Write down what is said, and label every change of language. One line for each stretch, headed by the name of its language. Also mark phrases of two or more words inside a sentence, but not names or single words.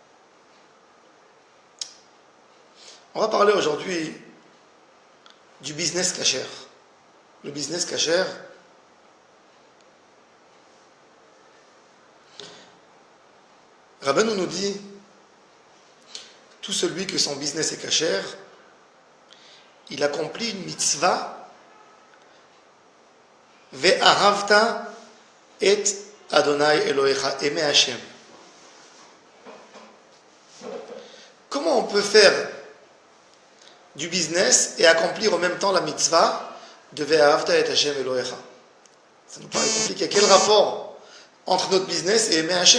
French: On va parler aujourd'hui du business kasher. Le business kasher, Rabbeinu nous dit, tout celui que son business est kasher, il accomplit une mitzvah,
Hebrew: ואהבת את ה' אלהיך,
French: aimer Hashem. Comment on peut faire du business et accomplir en même temps la mitzvah de
Hebrew: ואהבת את השם אלהיך?
French: Ça nous paraît compliqué. Quel rapport entre notre business et aimer Hashem?